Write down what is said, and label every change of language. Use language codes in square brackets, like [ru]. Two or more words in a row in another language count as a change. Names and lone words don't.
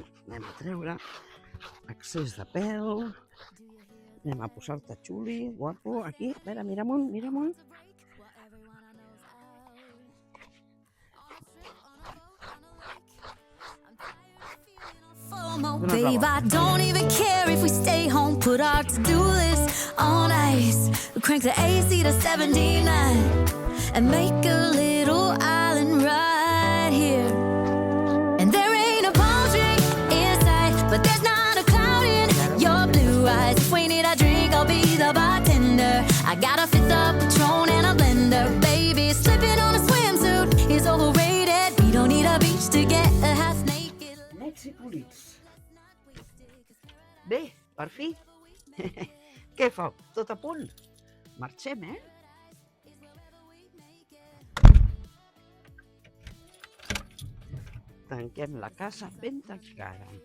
[ca] Anem a treure excés de pèl. Anem a posar-te xuli, guapo, aquí. A veure, mira amunt, mira amunt. [en] Babe, I don't even care if we stay home, put our to-do list on ice. We crank the AC to 79 and make a little island right here. And there ain't a palm tree in sight, but there's not a cloud in your blue eyes. If we need a drink, I'll be the bartender. I got a fifth of Patron and a blender. Baby, slipping on a swimsuit is overrated. We don't need a beach to get a half naked. [ca] Mexicolits. Bé, per fi. Què fa? Tot a punt? Marxem, eh? Tanquem la casa ben tancada.